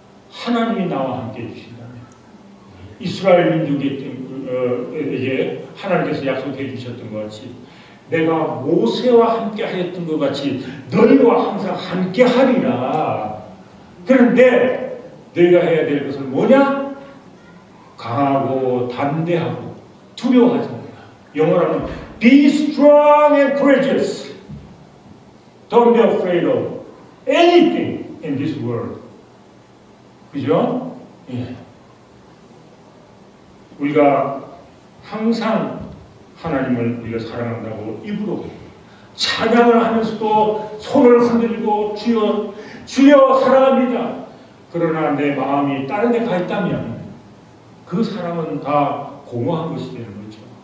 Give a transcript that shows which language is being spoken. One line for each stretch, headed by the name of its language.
Korean: 하나님이 나와 함께 해주신다면, 이스라엘 민족에게 하나님께서 약속해 주셨던 것 같이, 내가 모세와 함께 하였던 것 같이 너희와 항상 함께 하리라. 그런데 너희가 해야 될 것은 뭐냐? 강하고 담대하고 두려워하지 마라. 영어로는
English: Be strong and courageous. Don't be afraid of anything in this world.
Korean: 그죠? 예. 우리가 항상 하나님을 우리가 사랑한다고 입으로 찬양을 하면서도 손을 흔들고 주여 주여 사랑합니다. 그러나 내 마음이 다른 데 가 있다면 그 사랑은 다 공허한 것이 되는 거죠.